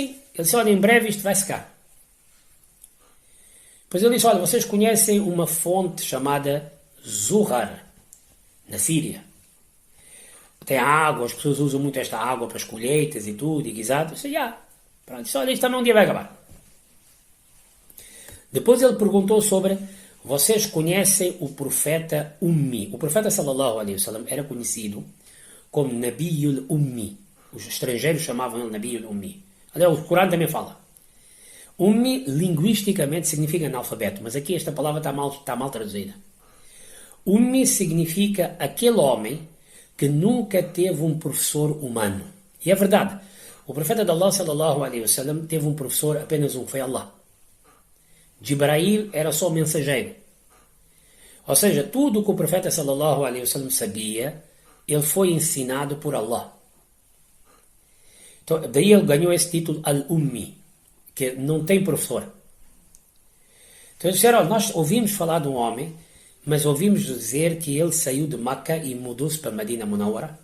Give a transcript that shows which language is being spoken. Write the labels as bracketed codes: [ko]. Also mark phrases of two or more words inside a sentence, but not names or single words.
[pt] Ele disse, olha, em breve isto vai secar. Depois ele disse, olha, vocês conhecem uma fonte chamada Zuhar, na Síria. Tem água, as pessoas usam muito esta água para as colheitas e tudo, e guisado. Eu disse, Pronto, disse, olha, isto também um dia vai acabar. Depois ele perguntou sobre, vocês conhecem o profeta Ummi? O profeta [ar] صلى الله عليه وسلم [pt] era conhecido como [ar] النبي الأمي. [pt] Os estrangeiros chamavam ele [ar] النبي الأمي. [pt] Aliás, o Corão também fala. Ummi, linguisticamente, significa analfabeto, mas aqui esta palavra está mal traduzida. Ummi significa aquele homem que nunca teve um professor humano. E é verdade. O profeta de Allah, [ar] صلى الله عليه وسلم, [pt] teve um professor, apenas um, foi Allah. Jibrail era só mensageiro. Ou seja, tudo o que o profeta [ar] صلى الله عليه وسلم [pt] sabia, ele foi ensinado por Allah. Então, daí ele ganhou esse título Al-Ummi, que não tem professor. Então eles disseram, nós ouvimos falar de um homem, mas ouvimos dizer que ele saiu de Meca e mudou-se para Medina Munawara.